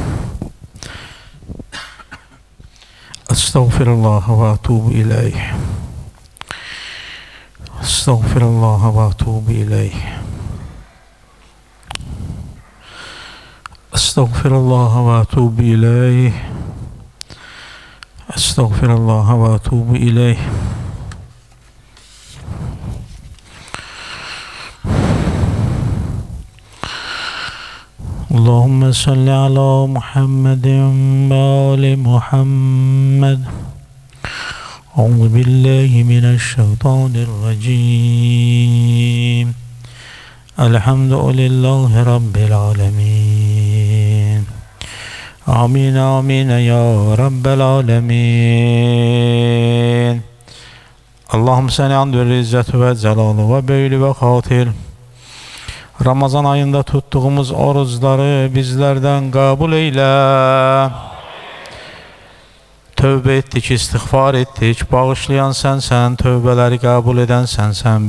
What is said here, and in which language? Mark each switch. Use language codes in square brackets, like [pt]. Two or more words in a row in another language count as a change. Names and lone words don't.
[ar] أستغفر الله وأتوب إليه. أستغفر الله وأتوب إليه. أستغفر الله وأتوب إليه. أستغفر الله وأتوب إليه. اللهم صل على محمد وآل محمد أعوذ بالله من الشيطان الرجيم الحمد لله رب العالمين آمين آمين يا رب العالمين اللهم [tr] seni andür izzet ve celalı ve büyülü ve hatir Ramazan ayında tuttuğumuz oruçları bizlerden kabul eyle. Tövbe ettik, istiğfar ettik. Bağışlayan sensen, tövbeleri kabul eden sensen.